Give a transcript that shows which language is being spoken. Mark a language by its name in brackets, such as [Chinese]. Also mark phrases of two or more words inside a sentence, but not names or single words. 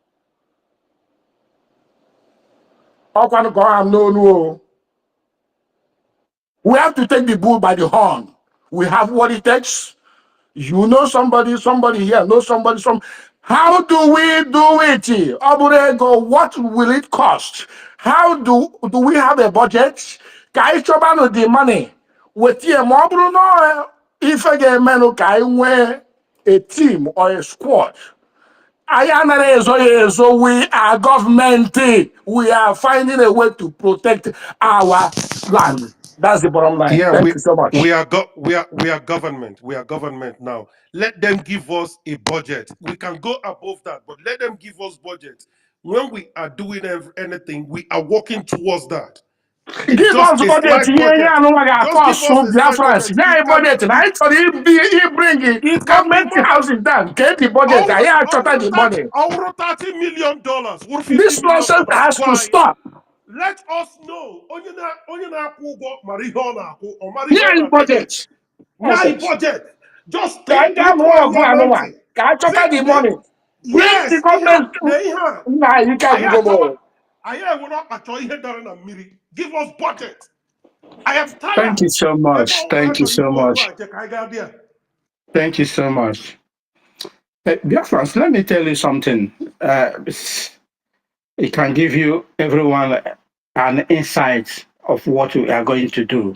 [English] We have to take the bull by the horn. We have what it takes. You know somebody here knows somebody. How do we do it? Oburego, what will it cost? How do we have a budget? [Igbo] Ka anyị chọbanụ [English] the money. [Igbo] Wetie ma ọ bụrụ na ife ga-emenụ ka anyị nwee [English] a team or a squad. We are government. We are finding a way to protect our land. That's the bottom line. Yeah, Thank you so much. we are government. We are government now. Let them give us a budget. We can go above that, but let them give us budget. When we are doing anything, we are working towards that. Give Just us a budget. slight budget. Just give us a slight Biafrans. budget. Yeah, budget. And I thought he bring It can be government more than housing down. Get the budget. I thought the money. over $30 million, or $50 This million. nonsense has to Why? stop. Let us know. [Igbo] Onye na-akwụ ụgwọ mara ihe ọ na-akwụ, ọ mara ihe [English] Yeah, [Igbo] ọ na-eme. [English] budget. [Igbo] Nye budget. Just [English] Can [Igbo] ịkpọ anyị na ntị. [English] I thought the money. Bring the Yes, government. [Igbo] ihe a. [English] Nah, you can't go. [Igbo] Anyị enwere ọkpachọ ihe dara na mmiri. [English] Give us budget. I am Thank tired. you so much. Thank you so much. Thank you so much. Biafrans, let me tell you something. It can give you, everyone, an insight of what we are going to do.